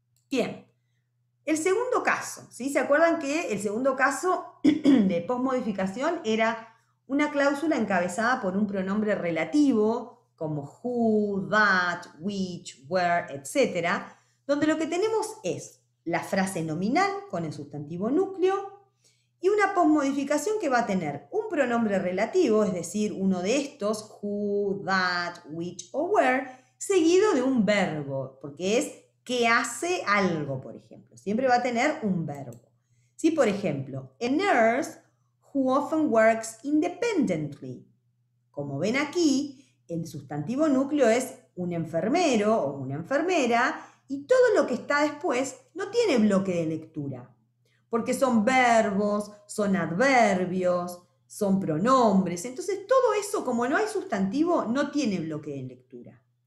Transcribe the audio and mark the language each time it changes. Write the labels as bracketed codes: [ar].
[es] Bien, el segundo caso, ¿sí? ¿Se acuerdan que el segundo caso de posmodificación era una cláusula encabezada por un pronombre relativo, como who, that, which, where, etc., donde lo que tenemos es la frase nominal con el sustantivo núcleo y una posmodificación que va a tener un pronombre relativo, es decir, uno de estos, who, that, which o where, seguido de un verbo, porque es que hace algo, por ejemplo. Siempre va a tener un verbo. ¿Sí? Por ejemplo, [en] a nurse who often works independently. [es] Como ven aquí, el sustantivo núcleo es un enfermero o una enfermera y todo lo que está después no tiene bloque de lectura, porque son verbos, son adverbios, son pronombres. Entonces, todo eso, como no hay sustantivo, no tiene bloque de lectura.